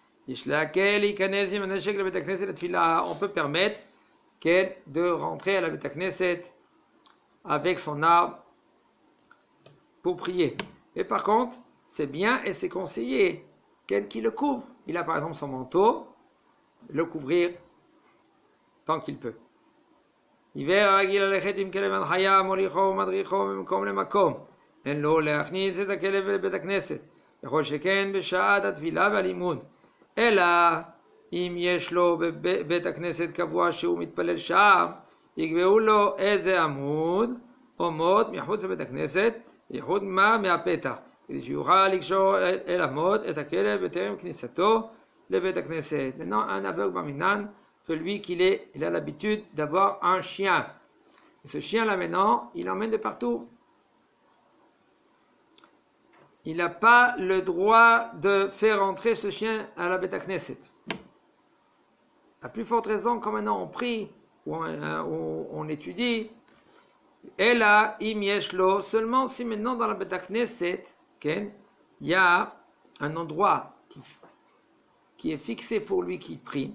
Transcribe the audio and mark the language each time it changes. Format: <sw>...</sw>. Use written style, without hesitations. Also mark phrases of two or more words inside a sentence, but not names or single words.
<fr>On peut permettre de rentrer à la Beit Knesset avec son arme pour prier. Et par contre, c'est bien et c'est conseillé qui le couvre. Il a par exemple son manteau, le couvrir tant qu'il peut.</fr> <he>עיוור הרגיל ללכת עם כלב הנחיה, מוליכו ומדריכו ממקום למקום, אין לו להכניס את הכלב לבית הכנסת, יכול שכן בשעת התפילה והלימוד. אלא אם יש לו בבית הכנסת קבוע שהוא מתפלל שם, יקבעו לו איזה עמוד או מוט מחוץ לבית הכנסת, ייחוד מה מהפתח, כדי שיוכל לקשור אל המוט את הכלב בטרם כניסתו לבית הכנסת.</he> <fr>Maintenant, un aveugle במינן, que lui il a l'habitude d'avoir un chien. Et ce chien-là maintenant, il l'emmène de partout. Il n'a pas le droit de faire entrer ce chien à la Beth Knesset. La plus forte raison, quand maintenant on prie ou on étudie, et là,</fr> <he>אם יש לו,</he> <fr>seulement si maintenant dans la Beth Knesset, il y a un endroit qui est fixé pour lui qui prie.</fr>